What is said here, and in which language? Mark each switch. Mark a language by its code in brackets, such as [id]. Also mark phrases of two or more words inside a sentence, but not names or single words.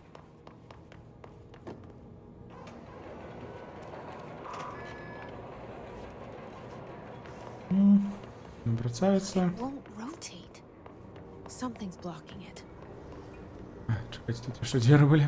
[be] Абрацаецца. [en] Won't rotate. Something's blocking it. [be] Чакайце, тут яшчэ дзверы былі.